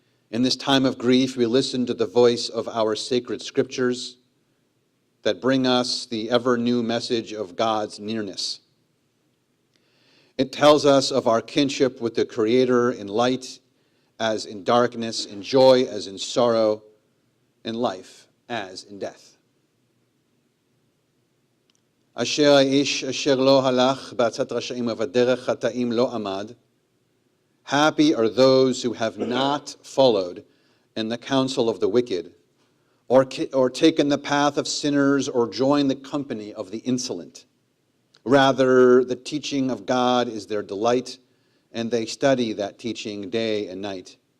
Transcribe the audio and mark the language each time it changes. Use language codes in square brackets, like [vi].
[en] In this time of grief, we listen to the voice of our sacred scriptures that bring us the ever-new message of God's nearness. It tells us of our kinship with the Creator in light as in darkness, in joy as in sorrow, in life as in death. [he] Asher האיש אשר לא הלך בעצת רשעים ובדרך חטאים לא עמד. [en] Happy are those who have not followed in the counsel of the wicked, or taken the path of sinners, or joined the company of the insolent. Rather, the teaching of God is their delight, and they study that teaching day and night.